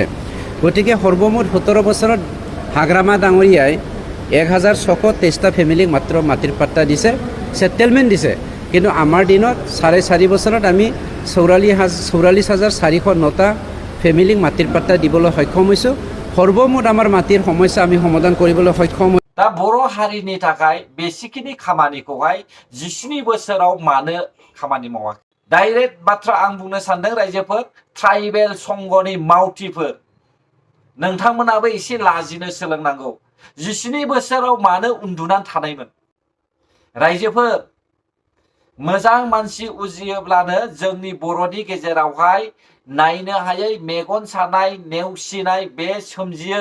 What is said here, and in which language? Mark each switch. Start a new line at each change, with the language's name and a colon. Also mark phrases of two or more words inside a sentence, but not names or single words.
Assamese: গতিকে সৰ্বমুঠ 17 বছৰত হাগ্ৰামা ডাঙৰীয়াই 1,623টা ফেমিলিক মাত্ৰ মাটিৰ পাট্টা দিছে, ছেটেলমেণ্ট দিছে। কিন্তু আমাৰ দিনত 4.5 বছৰত আমি 44,409টা ফেমিলিক মাটিৰ পাট্টা দিবলৈ সক্ষম হৈছোঁ। সৰ্বমুঠ আমাৰ মাটিৰ সমস্যা আমি সমাধান কৰিবলৈ সক্ষম হৈছোঁ।
Bodo: दा बर' हारिनि थाखाय बेसिकनि खामानिखौहाय 19 बोसोराव मानो खामानि मावाखै? डाइरेक्ट बाथ्रा आं बुंनो सानदों रायजोफोर, ट्राइबेल संघनि मावथिफोर नोंथांमोनाबो एसे लाजिनो सोलोंनांगौ। 19 बोसोराव मानो उन्दुनानै थानायमोन? रायजोफोर, मोजां मानसि उजियोब्लानो जोंनि बर'नि गेजेरावहाय नायनो हायै मेगन सानाय नेवसिनाय बे सोमजियो।